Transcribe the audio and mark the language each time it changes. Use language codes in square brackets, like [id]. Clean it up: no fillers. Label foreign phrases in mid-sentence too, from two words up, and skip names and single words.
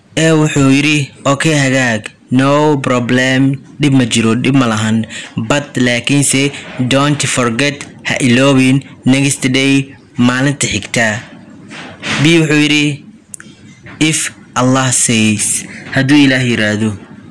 [so] A wuxuu yiri okay hagaag [en] no problem [so] dib ma jiro dib ma lahan but laakiinse [en] don't forget [so] ha iloobin [en] next day [so] maalinta xigta. B wuxuu yiri [en] if Allah says [so] hadduu Ilaahay yiraahdo